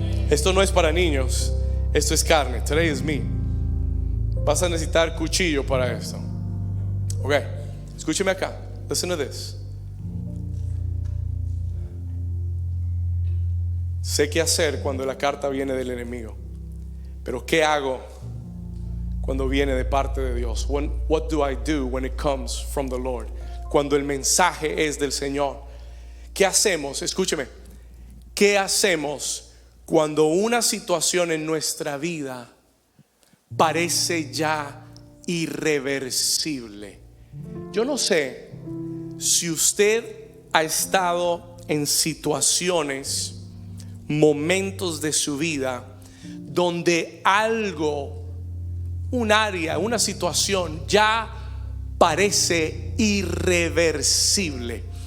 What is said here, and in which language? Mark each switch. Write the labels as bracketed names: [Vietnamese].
[Spanish] Esto no es para niños, esto es carne. [English] Today is meat. [Spanish] Vas a necesitar cuchillo para esto. Ok, escúcheme acá. [English] Listen to this. [Spanish] Sé qué hacer cuando la carta viene del enemigo, pero ¿qué hago cuando viene de parte de Dios? [English] What do I do when it comes from the Lord? [Spanish] Cuando el mensaje es del Señor, ¿qué hacemos? Escúcheme, ¿qué hacemos cuando una situación en nuestra vida parece ya irreversible? Yo no sé si usted ha estado en situaciones, momentos de su vida donde algo, un área, una situación ya parece irreversible.